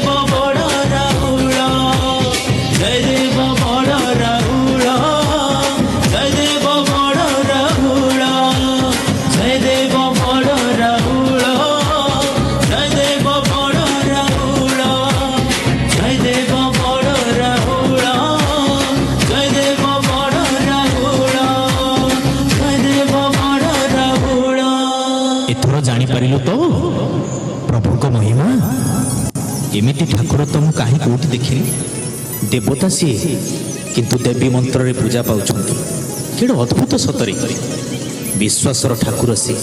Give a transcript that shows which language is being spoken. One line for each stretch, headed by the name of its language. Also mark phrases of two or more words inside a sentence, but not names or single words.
Odia: ବଡ଼ ରାଉଳ, ଜୟ ଦେବ ବଡ଼ ରାଉଳ, ଜୟ ଦେବ ବଡ଼ ରାଉଳ, ଜୟ ଦେବ ବଡ଼ ରାଉଳ, ଜୟ ଦେବ ବଡ଼ ରାଉଳ, ଜୟ ଦେବ ବଡ଼ ରାଉଳ, ଜୟ ଦେବ ବଡ଼ ରାଉଳ, ଜୟ ଦେବ ବଡ଼ ରାଉଳ। ଏଥର ଜାଣିପାରିଲୁ ତ ପ୍ରଭୁଙ୍କ ମହିମା। ଏମିତି ଠାକୁର ତ ମୁଁ କାହିଁ କୋଉଠି ଦେଖିନି। ଦେବତା ସିଏ କିନ୍ତୁ ଦେବୀ ମନ୍ତ୍ରରେ ପୂଜା ପାଉଛନ୍ତି। କେଡ଼େ ଅଦ୍ଭୁତ ସତରେ। ବିଶ୍ୱାସର ଠାକୁର ସିଏ।